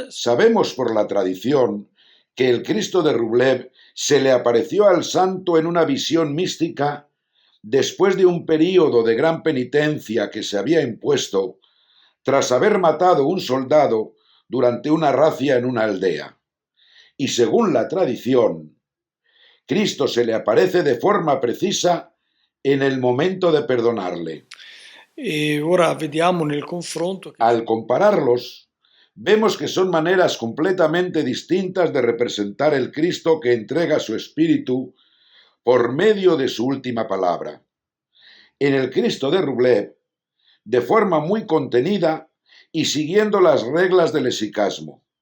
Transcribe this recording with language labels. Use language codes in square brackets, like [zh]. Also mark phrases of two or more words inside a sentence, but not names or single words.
[es] Sabemos por la tradición que el Cristo de Rublev se le apareció al santo en una visión mística después de un período de gran penitencia que se había impuesto tras haber matado un soldado durante una racia en una aldea. Y según la tradición, Cristo se le aparece de forma precisa en el momento de perdonarle. [it] E ora vediamo nel confronto che [es] Al compararlos, vemos que son maneras completamente distintas de representar el Cristo que entrega su espíritu por medio de su última palabra. En el Cristo de Rublev, de forma muy contenida y siguiendo las reglas del hesicasmo.